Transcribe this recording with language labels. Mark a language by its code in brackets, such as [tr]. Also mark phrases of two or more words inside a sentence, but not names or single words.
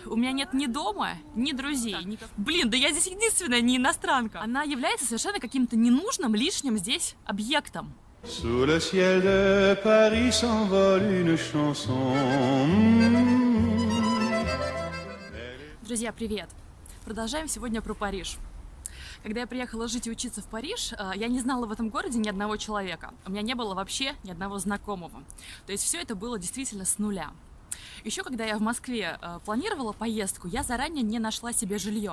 [ru] у меня нет ни дома, ни друзей. Блин, да я здесь единственная не иностранка. Она является совершенно каким-то ненужным, лишним здесь объектом. [fr] Sous le ciel de Paris s'envole une chanson. [ru] Друзья, привет! Продолжаем сегодня про Париж. Когда я приехала жить и учиться в Париж, я не знала в этом городе ни одного человека. У меня не было вообще ни одного знакомого. То есть все это было действительно с нуля. Еще когда я в Москве планировала поездку, я заранее не нашла себе жилье.